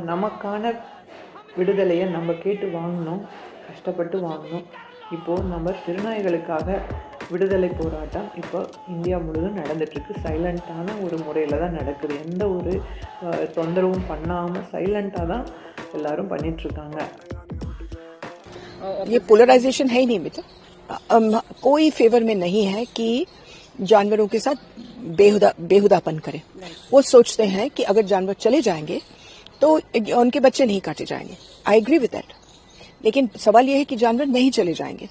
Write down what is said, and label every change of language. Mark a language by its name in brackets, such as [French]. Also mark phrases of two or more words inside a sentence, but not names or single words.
[Tamil] நமக்கான விடுதலையை நம்ம கேட்டு வாங்கினோம், கஷ்டப்பட்டு வாங்கினோம். இப்போது நம்ம திருநாய்களுக்காக விடுதலை போராட்டம் இப்போ இந்தியா முழுதும் நடந்துகிட்ருக்கு. சைலண்ட்டான ஒரு முறையில் தான் நடக்குது. எந்த ஒரு தொந்தரவும் பண்ணாமல் சைலண்ட்டாக தான் எல்லோரும் பண்ணிகிட்ருக்காங்க. [Hindi] ये पोलराइजेशन है ही नहीं बेटा, कोई फेवर में नहीं है कि जानवरों के साथ बेहुदापन करें। वो सोचते हैं कि अगर जानवर चले जाएंगे तो उनके बच्चे नहीं काटे जाएंगे। [English] I agree with that, [Hindi] लेकिन सवाल यह है कि जानवर नहीं चले जाएंगे।